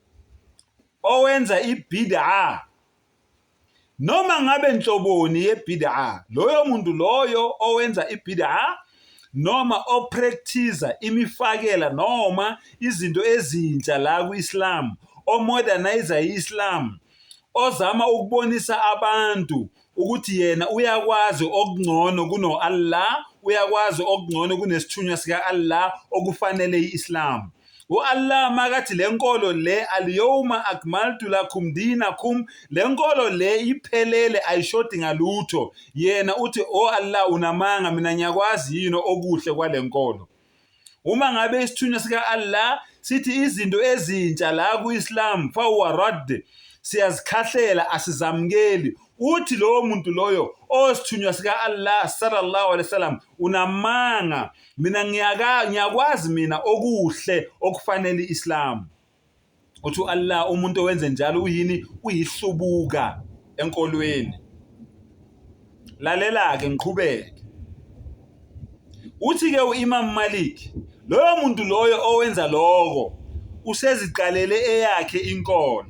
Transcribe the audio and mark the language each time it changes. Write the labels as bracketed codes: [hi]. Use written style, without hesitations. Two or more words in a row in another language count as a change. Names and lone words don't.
[zu] owenza ibid'a noma ngabe nhloboni yebid'a, loyo muntu loyo owenza ibid'a noma opractice imifakela noma izinto ezintsha la ku-Islam, omodernize i-Islam, ozama ukubonisa abantu ukuthi yena uyakwazi okungcono kuno Allah, uyakwazi okungcono kunesithunywa sika Allah okufanele i-Islam. Allah makathi lenkolo le [ar] اليوم أكملت لكم دينكم, [zu] lenkolo le iphelele ayishodi ngalutho, yena uthi Allah unamanga, mina ngiyakwazi yini okuhle kwalenkolo. Uma ngabe isithunywa sika Allah sithi izinto ezintsha la ku-Islam [ar] فهو رد, [zu] siyazikhahlela, asizamukeli, uthi lowo muntu loyo osithunywa sika Allah [ar] صلى الله عليه وسلم [zu] unamanga, mina ngiyakwazi mina okuhle okufanele iSlam. Uthi Allah umuntu owenze njalo uyini? Uyihlubuka enkolweni. Lalela ke ngiqhubeke. Uthi ke uImam Malik, loyo muntu loyo owenza lokho useziqalele eyakhe inkolo.